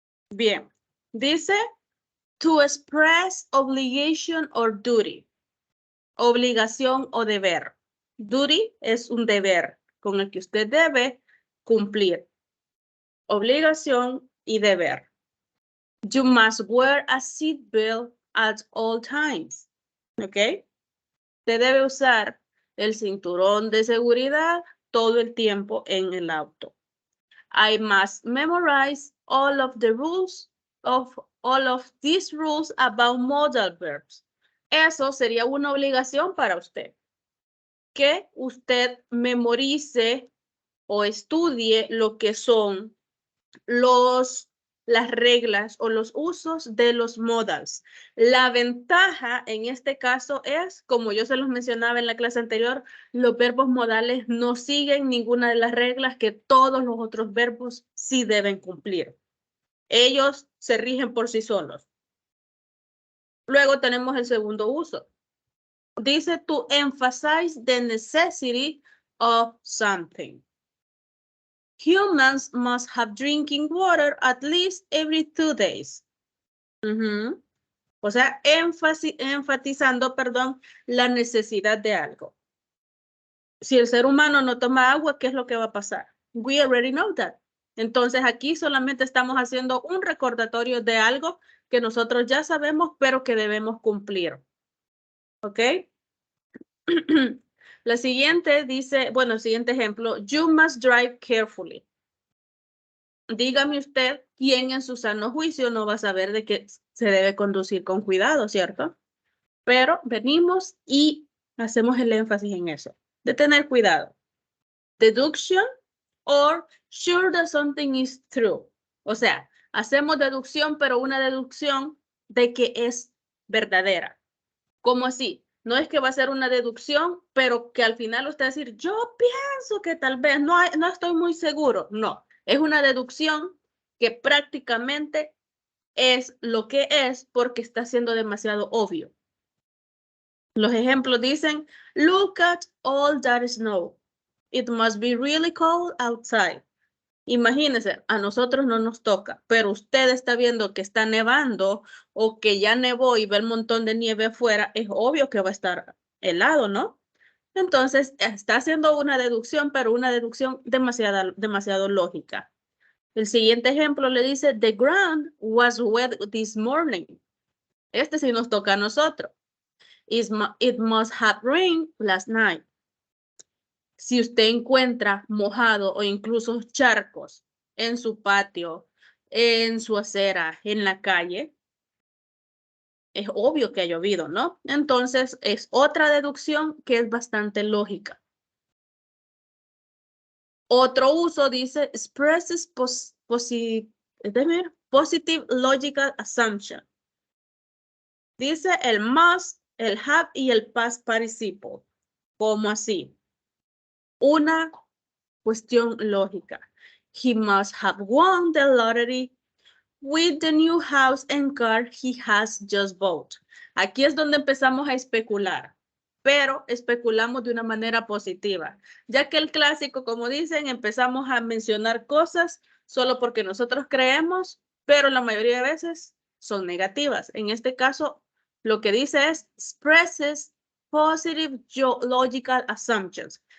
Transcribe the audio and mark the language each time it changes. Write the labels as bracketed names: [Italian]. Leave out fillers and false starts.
[Spanish] Bien, dice [English] to express obligation or duty. [Spanish] Obligación o deber. Duty es un deber con el que usted debe cumplir. Obligación y deber. [English] You must wear a seatbelt at all times. ¿Ok? [Spanish] Usted debe usar el cinturón de seguridad todo el tiempo en el auto. [English] I must memorize all of these rules about modal verbs. [Spanish] Eso sería una obligación para usted. Que usted memorice o estudie lo que son las reglas o los usos de los modals. La ventaja en este caso es, como yo se los mencionaba en la clase anterior, los verbos modales no siguen ninguna de las reglas que todos los otros verbos sí deben cumplir. Ellos se rigen por sí solos. Luego tenemos el segundo uso. Dice [English] to emphasize the necessity of something. Humans must have drinking water at least every 2 days. Ujú. [Spanish] O sea, enfatizando, perdón, la necesidad de algo. Si el ser humano no toma agua, ¿qué es lo que va a pasar? [English] We already know that. [Spanish] Entonces aquí solamente estamos haciendo un recordatorio de algo que nosotros ya sabemos, pero que debemos cumplir. ¿Ok? La siguiente dice, bueno, el siguiente ejemplo, [English] you must drive carefully. [Spanish] Dígame usted quién en su sano juicio no va a saber de que se debe conducir con cuidado, ¿cierto? Pero venimos y hacemos el énfasis en eso, de tener cuidado. [English] Deduction or sure that something is true. [Spanish] O sea, hacemos deducción, pero una deducción de que es verdadera. ¿Cómo así? No es que va a ser una deducción, pero que al final usted va a decir, yo pienso que tal vez, no estoy muy seguro. No, es una deducción que prácticamente es lo que es porque está siendo demasiado obvio. Los ejemplos dicen, [English] look at all that snow. It must be really cold outside. [Spanish] Imagínense, a nosotros no nos toca, pero usted está viendo que está nevando o que ya nevó y ve el montón de nieve afuera, es obvio que va a estar helado, ¿no? Entonces, está haciendo una deducción, pero una deducción demasiado lógica. El siguiente ejemplo le dice, [English] the ground was wet this morning. [Spanish] Este sí nos toca a nosotros. [English] It must have rained last night. [Spanish] Si usted encuentra mojado o incluso charcos en su patio, en su acera, en la calle, es obvio que ha llovido, ¿no? Entonces, es otra deducción que es bastante lógica. Otro uso dice, [English] expresses positive logical assumption. [Spanish] Dice el must, el have y el past participle. ¿Cómo así? Una cuestión lógica. [English] He must have won the lottery with the new house and car he has just bought. [Spanish] Aquí es donde empezamos a especular, pero especulamos de una manera positiva, ya que el clásico, como dicen, empezamos a mencionar cosas solo porque nosotros creemos, pero la mayoría de veces son negativas. En este caso, lo que dice es [English] expresses positive logical assumptions.